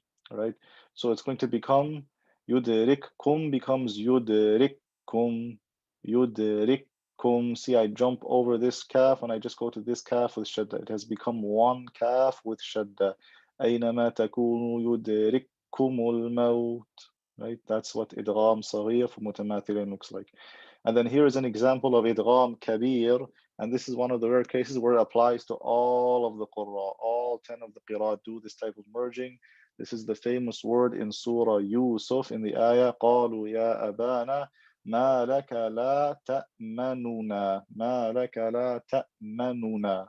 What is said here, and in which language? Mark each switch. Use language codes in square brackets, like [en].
[en] All right, so it's going to become yudrikkum becomes yudrikkum, yudrikkum. See, I jump over this kaf and I just go to this kaf with shadda. It has become one kaf with shadda. [ar] أينما تكونوا يدرككم الموت. [en] Right, that's what idgham saghir for mutamathilin looks like. And then here is an example of idgham kabir, and this is one of the rare cases where it applies to all of the qurra. All 10 of the qira'at do this type of merging. This is the famous word in Surah Yusuf in the ayah, [ar] قالوا يا أبانا ما لك لا تأمننا [en] ما لك لا تأمننا.